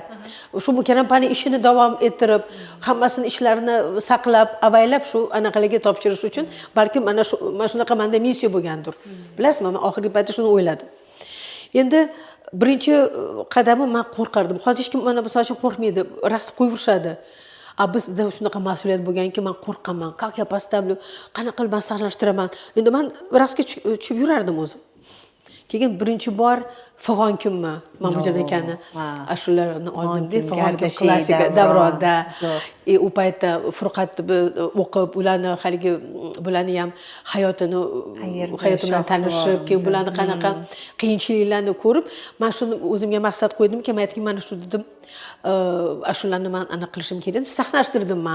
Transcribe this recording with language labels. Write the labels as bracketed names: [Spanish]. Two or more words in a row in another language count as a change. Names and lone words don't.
[Uzbek] Shu Karampani ishini davom ettirib, hammasini ishlarini saqlab, avaylab shu anaqalarga topshirish uchun balkim mana shunaqa menda missiya bo'lgandir. Bilasizmi, men oxirgi paytda shuni o'yladim. Endi birinchi qadami men qo'rqardim. Hozir hech kim mana bu sochim qo'rqmaydi, raqs qo'yverishadi. Bizda shunaqa mas'uliyat bo'lganki, men qo'rqaman. [Russian] Как я поставлю, [Uzbek] qanaqa qilib men saqlashtiraman. Endi men raqsga tushib yurardim o'zim. Keyin birinchi bor Fag'on kunmi Ma'murjon akani ashulalarni oldim-da, Fag'on kun klassika davronda. U paytda Furqat o'qib, ularni haligi bularni ham hayoti bilan tanishib, keyin bularni qanaqa qiyinchiliklarni ko'rib, men shuni o'zimga maqsad qo'ydimki, men aytdim, mana shu dedim, ashularni men aniq qilishim kerak deb sahnalashtirdim men.